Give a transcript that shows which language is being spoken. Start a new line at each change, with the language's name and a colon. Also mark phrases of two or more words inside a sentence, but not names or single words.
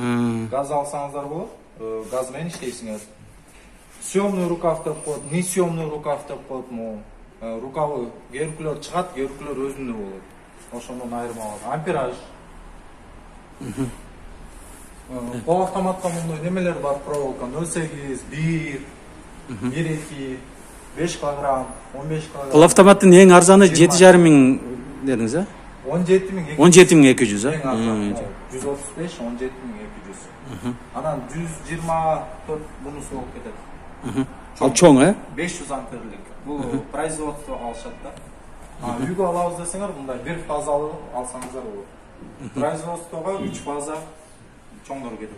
Kyrgyz: Газ алсаңыздар болот. Газ менен иштейсиңер.
Russian: Съемный рукав
Kyrgyz: деп коет,
Russian: не съемный рукав
Kyrgyz: деп коет. Рукавы геркулер чыгат, геркулер өзүндө болот. Ошондон айырма бар. Ампераж. Пол автоматта мындай немелер бар, проволока 08, 1, 1-2, 5 килограмм, 15 килограмм.
Kazakh: Бұл автоматтың ең арзаны 7,5 мың дедіңіз, а? 17.200. 17.200, а? Ең арзаны. 135, 17.200.
Kyrgyz: Анан 124 бунусу болуп кетет. Ал чоң, а? 500 амперлик. Бул производство алышат да. Үйгө алабыз десеңер, мындай бир фаза алсаңыздар болот. Производствого 3 фаза чоңдор кетет.